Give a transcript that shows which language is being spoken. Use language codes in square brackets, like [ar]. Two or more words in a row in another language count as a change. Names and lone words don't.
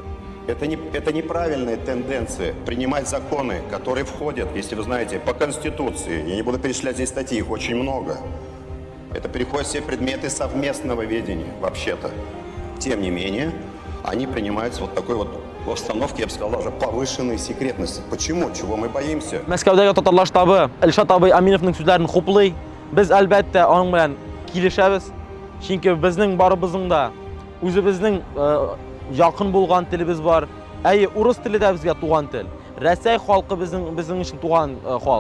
[ru] Это неправильная тенденция принимать законы, которые входят, если вы знаете, по Конституции. Я не буду перечислять здесь статьи, их очень много. Это переходят все предметы совместного ведения, вообще-то. Тем не менее, они принимаются вот такой вот в обстановке, я бы сказал, даже повышенной секретности. Почему? Чего мы боимся? [tt] Мәскәүдәге татарлар штабы Илшат абый Аминовның сүзләрен хуплый. Без әлбәттә аның белән килешәбез. Чөнки безнең барыбызның да үзебезнең якын булган телебез бар. Әйе, урыс теле дә безгә туган тел. Россия халкы безнең өчен туган халык.